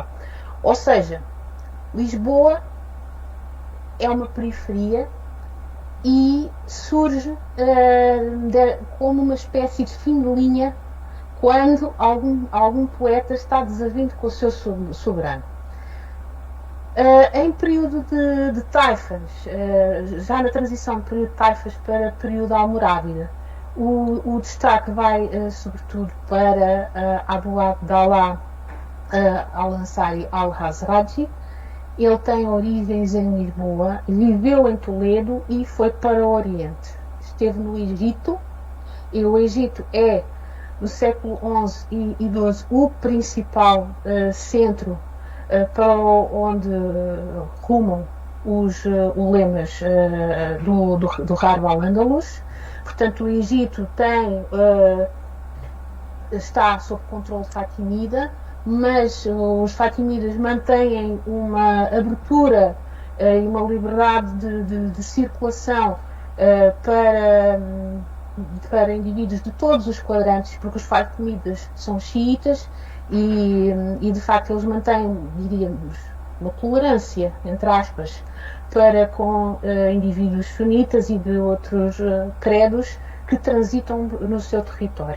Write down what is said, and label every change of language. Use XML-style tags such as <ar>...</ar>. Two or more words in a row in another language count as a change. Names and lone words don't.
<pt>Ou seja, Lisboa é uma periferia e surge como uma espécie de fim de linha quando algum poeta está desavindo com o seu soberano. Em período de taifas, já na transição de período de taifas para período almorávida, o destaque vai sobretudo para Abu Abdallah al-Ansari al-Hazraji. Ele tem origens em Lisboa, viveu em Toledo e foi para o Oriente. Esteve no Egito E o Egito é, no século XI e XII, o principal centro para onde rumam os ulemas do Harb al-Andalus. Portanto, o Egito está sob controle fatimida, mas os fatimidas mantêm uma abertura e uma liberdade de circulação para indivíduos de todos os quadrantes, porque os fatimidas são xiitas e de facto eles mantêm, diríamos, uma tolerância, entre aspas, para com indivíduos sunitas e de outros credos que transitam no seu território.</pt>